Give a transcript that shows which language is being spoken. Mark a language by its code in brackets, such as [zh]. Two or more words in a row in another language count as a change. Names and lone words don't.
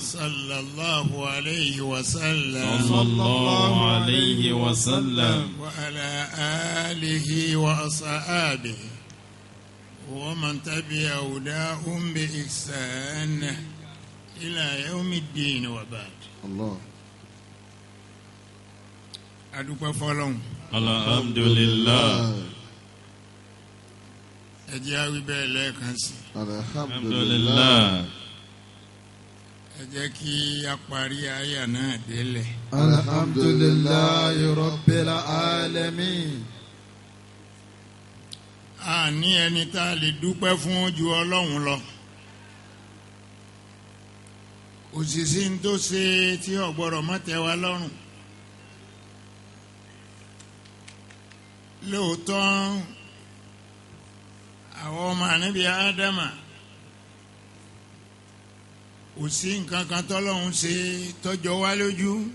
[ar] صلى الله عليه وسلم. صلى الله عليه وسلم. وعلى آله وأصحابه ومن تبع هداهم بإحسان إلى يوم الدين وبعد. الله. [yo] adúpẹ́ fọ́lọ́run. alhamdulillah. ẹ jẹ́ á wí bẹ́ẹ̀ lẹ́ẹ̀kan sí. alhamdulillah. ẹ jẹ́ kí a parí àyà náà délẹ̀. [ar] الحمد لله رب العالمين. [yo] a ní ẹni tá a lè dúpẹ́ fún ju ọlọ́run lọ. òṣìṣẹ́ ń tó ṣe tí ò gbọ́dọ̀ má tẹ́ wa lọ́rùn. lóòótọ́ àwọn ọmọ ànábì ádámà kò sí nǹkan kan tọ́lọ́hún ṣe tọ́jọ́ wá lójú.